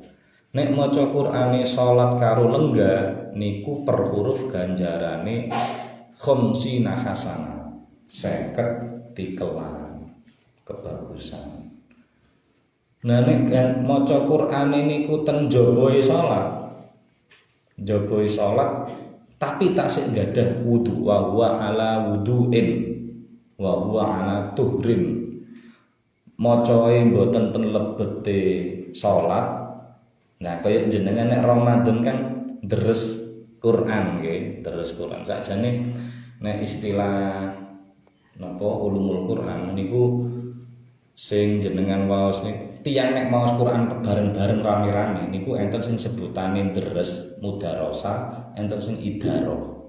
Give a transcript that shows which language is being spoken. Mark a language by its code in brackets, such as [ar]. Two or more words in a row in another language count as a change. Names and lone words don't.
[jv] Nek maca Qur'ane salat karo lenggah niku per huruf ganjarane [ar] خمسين حسنة, [jv] 50 tikelan kebagusan. Nah nek maca Qur'ane niku ten jabae salat, tapi tak sik gadah wudu, [ar] وهو على وضوء، وهو على طهر. [jv] Macae mboten ten lebete salat. Nah kaya jenengan nek Ramadan kan deres Quran nggih, deres Quran. Sakjane nek istilah napa [ar] علوم القرآن [jv] niku sing jenengan waos niku tiyang nek maos Quran bareng-bareng rame-rame niku enten sing sebutane deres mudarasa, enten sing idaroh.